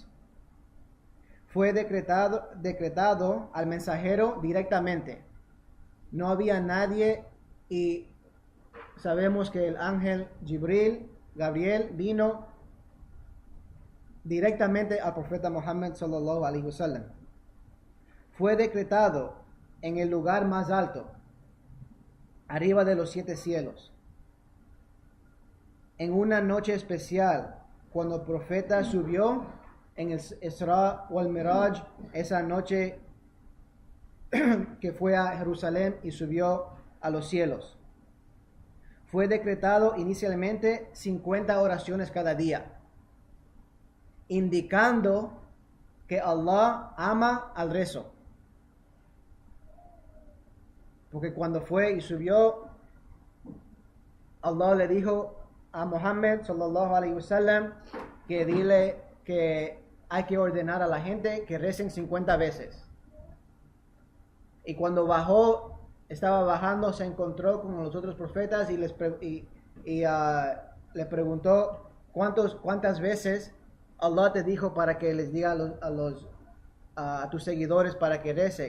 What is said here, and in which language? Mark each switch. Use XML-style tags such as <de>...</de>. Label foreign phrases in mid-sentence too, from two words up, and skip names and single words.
<es>Fue decretado al mensajero directamente. No había nadie, y sabemos que el ángel Gabriel vino directamente al profeta Muhammad</es> <ar>صلى الله عليه وسلم.</ar> <es>Fue decretado en el lugar más alto, arriba de los 7 cielos, en una noche especial, cuando el profeta subió en el Isra wal Miraj, esa noche que fue a Jerusalén y subió a los cielos. Fue decretado inicialmente 50 oraciones cada día, indicando que Allah ama al rezo. Porque cuando fue y subió, Allah le dijo a Muhammad</es> <ar>صلى الله عليه وسلم</ar> <es>que dile que hay que ordenar a la gente que recen 50 veces. Y cuando bajó, estaba bajando, se encontró con los otros profetas y le preguntó cuántas veces Allah te dijo para que les diga a tus seguidores para que recen.</es>